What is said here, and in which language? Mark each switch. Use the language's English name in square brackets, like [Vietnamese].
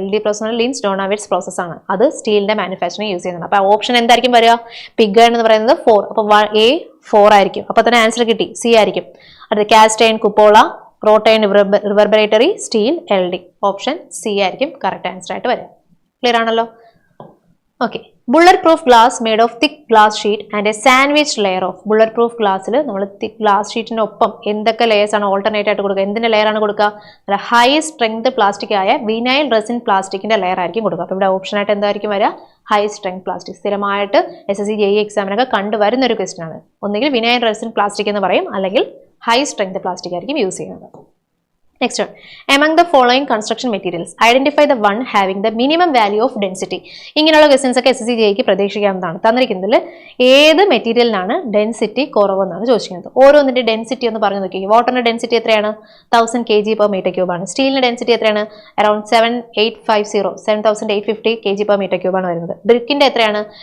[Malayalam] LD process ലിൻസ് ഡോണാവിറ്റ്സ് process ആണ്. അത് സ്റ്റീലിന്റെ മാനുഫാക്ചറിങ് യൂസ് ചെയ്യുന്നത്. അപ്പൊ ഓപ്ഷൻ എന്തായിരിക്കും വരിക? പിഗ് അയൺ എന്ന് പറയുന്നത് 4. അപ്പൊ A 4 ആയിരിക്കും. അപ്പൊ തന്നെ ആൻസർ കിട്ടി, C ആയിരിക്കും. അടുത്ത cast iron cupola, rote iron റിവർബറേറ്ററി, steel LD. Option C ആയിരിക്കും കറക്റ്റ് ആൻസർ ആയിട്ട് വരിക. ക്ലിയർ ആണല്ലോ? Okay. [English] Bulletproof glass made of thick glass sheet and a sandwiched layer of. [Malayalam] Bulletproof glassൽ നമ്മൾ thick glass sheetന്റെ ഒപ്പം എന്തൊക്കെ ലേയേഴ്സ് ആണ് ഓൾട്ടർനേറ്റ് ആയിട്ട് കൊടുക്കുക? എന്തിന്റെ ലെയർ ആണ് കൊടുക്കുക? നല്ല ഹൈ സ്ട്രെങ്ത് പ്ലാസ്റ്റിക് ആയ വിനൈൽ റെസിൻ പ്ലാസ്റ്റിക്കിന്റെ ലെയർ ആയിരിക്കും കൊടുക്കുക. അപ്പോൾ ഇവിടെ ഓപ്ഷൻ ആയിട്ട് എന്തായിരിക്കും വരിക? High strength plastic. സ്ഥിരമായിട്ട് SSC JE എക്സാമിനൊക്കെ കണ്ടുവരുന്ന ഒരു ക്വസ്റ്റൻ ആണ്. ഒന്നുകിൽ വിനൈൽ റെസിൻ പ്ലാസ്റ്റിക് എന്ന് പറയും, അല്ലെങ്കിൽ ഹൈ സ്ട്രെങ്ത് പ്ലാസ്റ്റിക് ആയിരിക്കും യൂസ് ചെയ്യുന്നത്. [English] Next one. Among the following construction materials, identify the one having the minimum value of density. [Malayalam] ഇങ്ങനെയുള്ള ക്വസ്റ്റ്യൻസ് ഒക്കെ SSC JE പ്രതീക്ഷിക്കാവുന്നതാണ്. തന്നിരിക്കുന്നതിൽ ഏത് മെറ്റീരിയലിനാണ് ഡെൻസിറ്റി കുറവെന്നാണ് ചോദിക്കുന്നത്. ഓരോന്നിന്റെ ഡെൻസിറ്റി ഒന്ന് പറഞ്ഞു നോക്കി. വാട്ടറിന്റെ ഡെൻസിറ്റി എത്രയാണ്? 1000 kg/m3 ആണ്. സ്റ്റീലിന്റെ ഡെൻസിറ്റി എത്രയാണ്? അറൌണ്ട് 7850 kg/m3 ആണ് വരുന്നത്. ബ്രിക്കിന്റെ എത്രയാണ്?